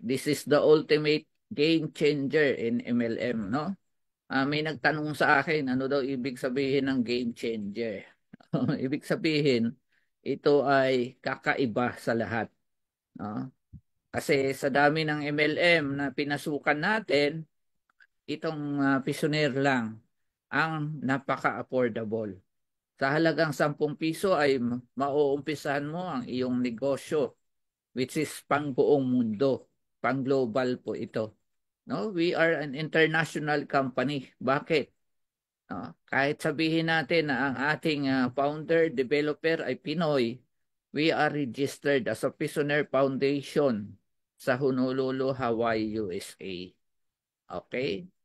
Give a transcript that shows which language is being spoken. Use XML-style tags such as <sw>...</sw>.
<en>This is the ultimate game changer in MLM, no?</en> <tl>May nagtanong sa akin, ano daw ibig sabihin ng game changer? Ibig sabihin, ito ay kakaiba sa lahat, no? Kasi sa dami ng MLM na pinasukan natin, itong Pisoner lang ang napaka-affordable. Sa halagang 10 piso ay mauumpisahan mo ang iyong negosyo,</tl> <en>which is</en> <tl>pang buong mundo, pang global po ito.</tl> <en>No, we are an international company.</en> <tl>Bakit? No, kahit sabihin natin na ang ating founder, developer ay Pinoy,</tl> <en>we are registered as a Visionaire Foundation</en> <tl>sa Honolulu, Hawaii, USA. Okay?</tl>